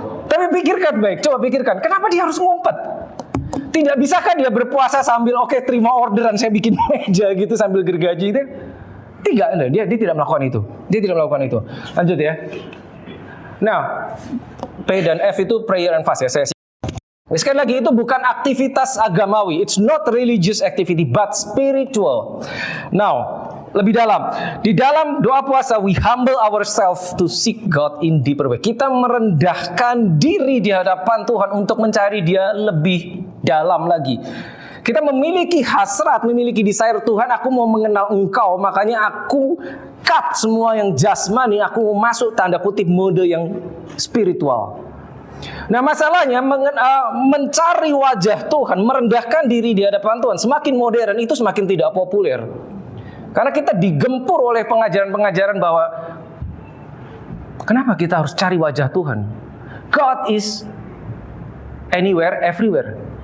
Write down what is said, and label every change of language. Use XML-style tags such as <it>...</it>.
<id>Tapi pikirkan baik, coba pikirkan, kenapa dia harus ngumpet? Tidak bisakah dia berpuasa sambil terima orderan, saya bikin meja gitu sambil gergaji itu? Tidak, dia tidak melakukan itu. Lanjut ya. Nah, P dan F itu</id> <en>prayer and fast</en> <id>ya. Sekali lagi, itu bukan aktivitas agamawi.</id> <en>It's not religious activity, but spiritual. Now,</en> <id>lebih dalam. Di dalam doa puasa,</id> <en>we humble ourselves to seek God in deeper way.</en> <id>Kita merendahkan diri di hadapan Tuhan untuk mencari Dia lebih dalam lagi. Kita memiliki hasrat, memiliki desire, Tuhan aku mau mengenal Engkau, makanya aku cut semua yang jasmani, aku mau masuk tanda kutip mode yang spiritual. Nah masalahnya mencari wajah Tuhan, merendahkan diri di hadapan Tuhan, semakin modern itu semakin tidak populer. Karena kita digempur oleh pengajaran-pengajaran bahwa kenapa kita harus cari wajah Tuhan?</id> <en>God is anywhere, everywhere.</en>